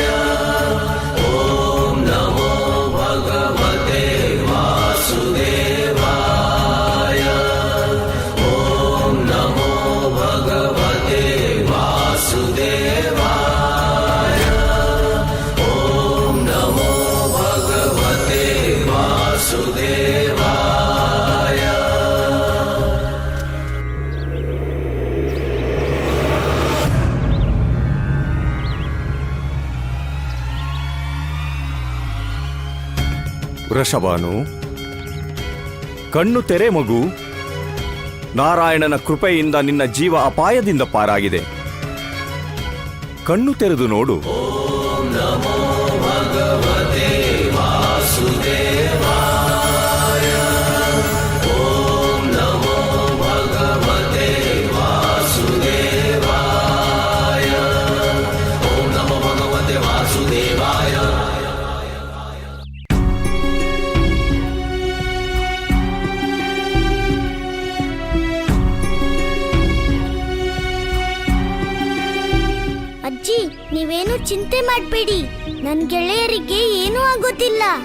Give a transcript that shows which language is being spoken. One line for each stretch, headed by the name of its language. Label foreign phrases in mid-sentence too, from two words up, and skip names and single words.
Sanskrit: ಓಂ ನಮೋ ಭಗವತೆ ವಾಸುದೇವಾಯ. ಓಂ ನಮೋ ಭಗವತೆ ವಾಸುದೇವಾಯ. ಓಂ ನಮೋ ಭಗವತೆ ವಾಸುದೇವಾಯ.
Kannada: ವೃಷಭಾನು, ಕಣ್ಣು ತೆರೆ ಮಗು. ನಾರಾಯಣನ ಕೃಪೆಯಿಂದ ನಿನ್ನ ಜೀವ ಅಪಾಯದಿಂದ ಪಾರಾಗಿದೆ. ಕಣ್ಣು ತೆರೆದು ನೋಡು.
Sanskrit: ಓಂ ನಮೋ ಭಗವತೆ ವಾಸುದೇವಾಯ. ಓಂ ನಮೋ ಭಗವತೆ ವಾಸುದೇವಾಯ. ಓಂ ನಮೋ ಭಗವತೆ ವಾಸುದೇವಾಯ.
Kannada: ಅಜ್ಜಿ, ನೀವೇನು ಚಿಂತೆ ಮಾಡಬೇಡಿ. ನನ್ನ ಗೆಳೆಯರಿಗೆ ಏನೂ ಆಗೋದಿಲ್ಲ.